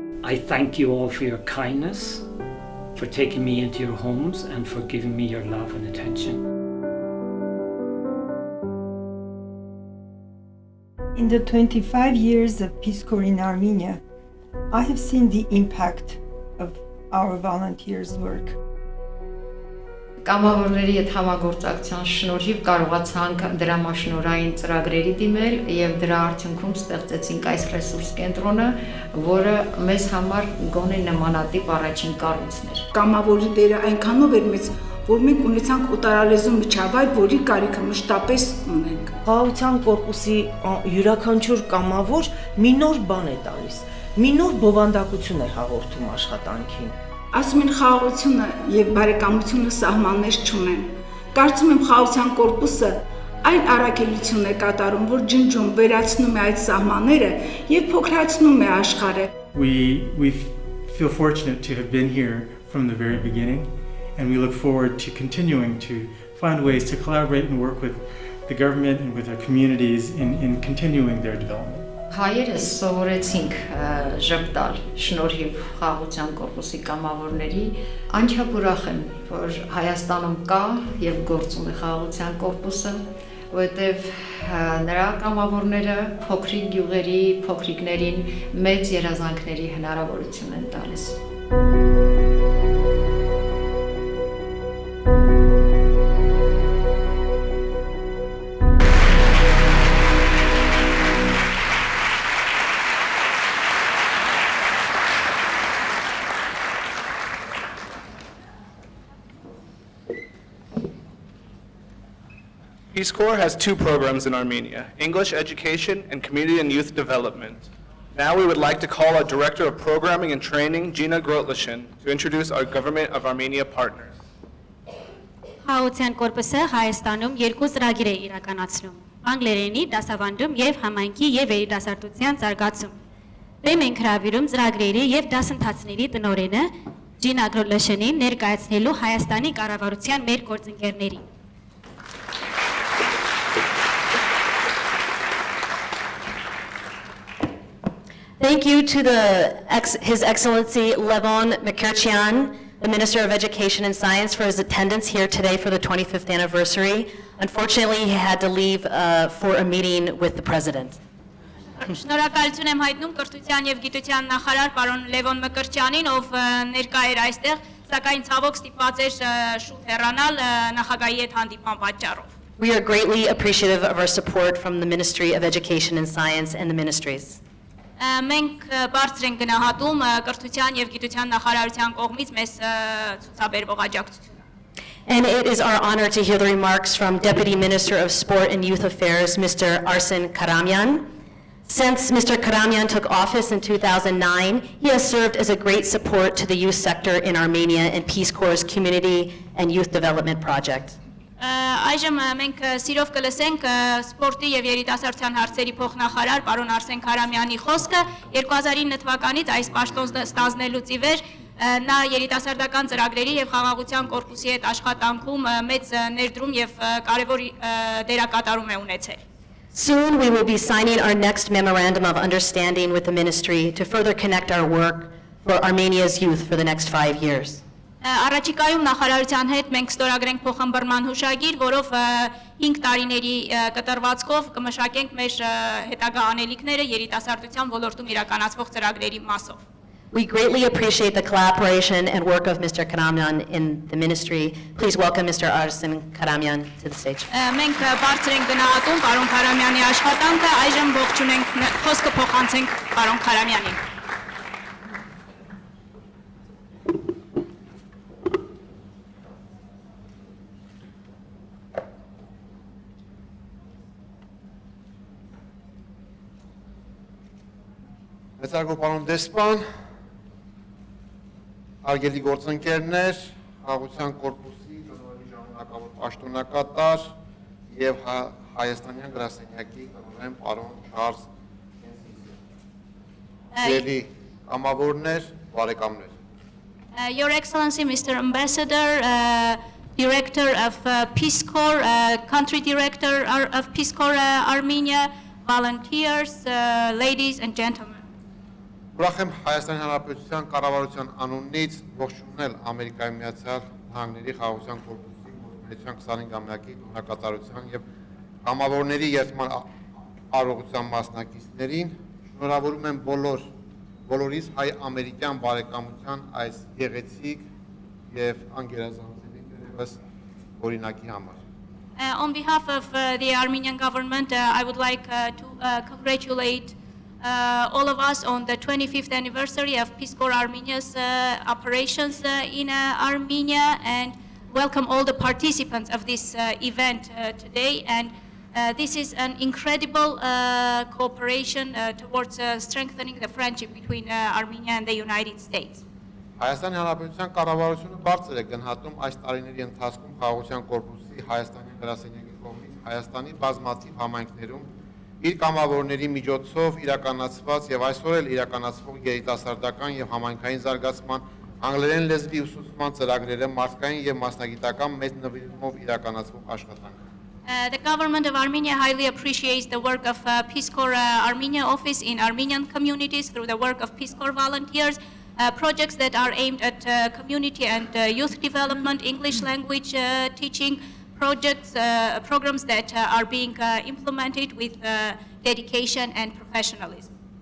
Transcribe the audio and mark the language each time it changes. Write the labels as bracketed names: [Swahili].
[English] I thank you all for your kindness, for taking me into your homes, and for giving me your love and attention. In the 25 years of Peace Corps in Armenia, I have seen the impact of our volunteers' work. [Armenian] Կամավորների հետ համագործակցության շնորհիվ կարողացանք դրամաշնորհային ծրագրերի դիմել եւ դրա արդյունքում ստեղծեցինք այս ռեսուրս կենտրոնը, որը մեզ համար գոնե նմանատիպ առաջին կառույցն էր։ Կամավորի դերը այնքանով էր մեծ, որ մենք ունեցանք օտարալեզու միջավայր, որի կարիքը մշտապես ունենք։ Խաղաղության կորպուսի յուրաքանչյուր կամավոր մի նոր բան է տալիս, մի նոր բովանդակություն է հաղորդում աշխատանքին։ Ասում են խաղաղությունը եւ բարեկամությունը սահմաններ չունեն։ Կարծում եմ խաղաղության կորպուսը այն առաքելությունն է կատարում, որ ջնջում, վերացնում է այդ սահմանները եւ փոքրացնում է աշխարհը։ [English] We feel fortunate to have been here from the very beginning, and we look forward to continuing to find ways to collaborate and work with the government and with our communities in continuing their development. [Armenian] Հայերս սովորեցինք ժպտալ շնորհիվ խաղաղության կորպուսի կամավորների, անչափ ուրախ եմ, որ Հայաստանում կա եւ գործում է խաղաղության կորպուսը, որտեւ նրա կամավորները փոքրիկ գյուղերի, փոքրիկներին մեծ երազանքների հնարավորություն են տալիս։ [English] Peace Corps has two programs in Armenia, English education and community and youth development. Now we would like to call our Director of Programming and Training, Gina Grotlishin, to introduce our Government of Armenia partners. [Armenian] Խաղաղության կորպուսը Հայաստանում երկու ծրագիր է իրականացնում՝ անգլերենի դասավանդում եւ համայնքի եւ երիտասարդության զարգացում։ Դեմ ենք հրավիրում ծրագրերի եւ դասընթացների տնօրենը Ջին Ագրոլոշենին ներկայացնելու Հայաստանի կառավարության մեր գործընկերներին։ [English] Thank you to His Excellency Levon Mukherjian, the Minister of Education and Science, for his attendance here today for the 25th anniversary. Unfortunately, he had to leave for a meeting with the President. [Armenian] Շնորհակալություն եմ հայտնում կրթության եւ գիտության նախարար պարոն Լևոն Մկրտչյանին, ով ներկա էր այստեղ, սակայն ցավոք ստիպված էր շուտ հեռանալ նախագահի հետ հանդիպման պատճառով։ [English] We are greatly appreciative of our support from the Ministry of Education and Science and the ministries. [Armenian] Մենք բարձր ենք գնահատում կրթության եւ գիտության նախարարության կողմից մեզ ցուցաբերվող աջակցությունը։ [English] And it is our honor to hear the remarks from Deputy Minister of Sport and Youth Affairs, Mr. Arsen Karamyan. Since Mr. Karamyan took office in 2009, he has served as a great support to the youth sector in Armenia and Peace Corps' Community and Youth Development Project. [Armenian] Այժմ մենք սիրով կլսենք սպորտի եւ երիտասարդության հարցերի փոխնախարար պարոն Արսեն Քարամյանի խոսքը 2009 թվականից այս պաշտոն ստանձնելուց ի վեր նա երիտասարդական ծրագրերի եւ խաղաղության կորպուսի հետ աշխատանքում մեծ ներդրում եւ կարեւոր դերակատարում է ունեցել։ [English] Soon we will be signing our next memorandum of understanding with the ministry to further connect our work for Armenia's youth for the next 5 years. [Armenian] Առաջիկայում նախարարության հետ մենք ստորագրենք փոխհմբռնման հուշագիր, որով 5 տարիների կտրվածքով կմշակենք մեր հետագա անելիքները երիտասարդության ոլորտում իրականացվող ծրագրերի մասով։ [English] We greatly appreciate the collaboration and work of Mr. Karamyan in the ministry. Please welcome Mr. Arsen Karamyan to the stage. [Armenian] Մենք բարձր ենք գնահատում պարոն Քարամյանի աշխատանքը, այժմ ողջունենք խոսքը փոխանցենք պարոն Քարամյանին։ Մեծարգո պարոն դեսպան, արգելի գործընկերներ, խաղաղության կորպուսի տնօրենի ժամանակավոր պաշտոնակատար եւ Հայաստանյան գրասենյակի տնօրեն պարոն Չարլզ Ենսիսյան։ Կամավորներ, բարեկամներ։ [English] Your Excellency, Mr. Ambassador, Director of Peace Corps, Country Director of Peace Corps Armenia, volunteers, ladies and gentlemen. [Armenian] Ուրախ եմ Հայաստանի Հանրապետության կառավարության անունից ողջունել Ամերիկայի Միացյալ Նահանգների խաղաղության կորպուսի գործունեության 25-ամյակի տոնակատարության եւ կամավորների երթման արարողության մասնակիցներին, շնորհավորում եմ բոլորիս հայ-ամերիկյան բարեկամության այս գեղեցիկ եւ անգերազանցելի դերևս օրինակի համար։ [English] On behalf of the Armenian government, I would like to congratulate all of us on the 25th anniversary of Peace Corps Armenia's operations in Armenia and welcome all the participants of this event today. And this is an incredible cooperation towards strengthening the friendship between Armenia and the United States. [Armenian] Հայաստանի Հանրապետության կառավարությունը բարձր է գնահատում այս տարիների ընթացքում խաղաղության կորպուսի Հայաստանի գրասենյակի կողմից Հայաստանի բազմաթիվ համայնքներում իր կամավորների միջոցով իրականացված եւ այսօր էլ իրականացվող երիտասարդական եւ համայնքային զարգացման անգլերեն լեզվի ուսուցման ծրագրերը մարդկային եւ մասնագիտական մեծ նվիրումով իրականացվող աշխատանք։ [English] The government of Armenia highly appreciates the work of Peace Corps Armenia office in Armenian communities through the work of Peace Corps volunteers, projects that are aimed at community and youth development, English language teaching, projects, programs that are being implemented with dedication and professionalism.